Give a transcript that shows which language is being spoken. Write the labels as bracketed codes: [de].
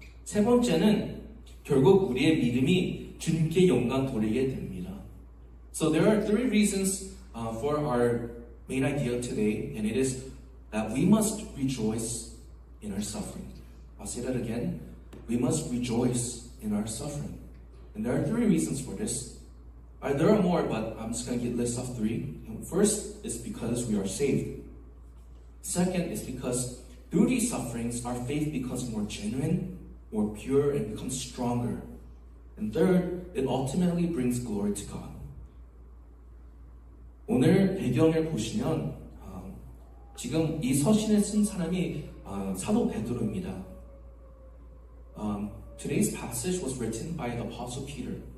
[ko] 세 번째는 결국 우리의 믿음이 주님께 영광 돌리게 됩니다. [en] So there are three reasons for our main idea today, and it is that we must rejoice in our suffering. I'll say that again. We must rejoice in our suffering. And there are three reasons for this. There are more, but I'm just going to list off three. First is because we are saved. Second is because through these sufferings, our faith becomes more genuine, more pure, and becomes stronger. And third, it ultimately brings glory to God. [ko] 오늘 배경을 보시면 지금 이 서신을 쓴 사람이 사도 베드로입니다. [en] Today's passage was written by the Apostle Peter.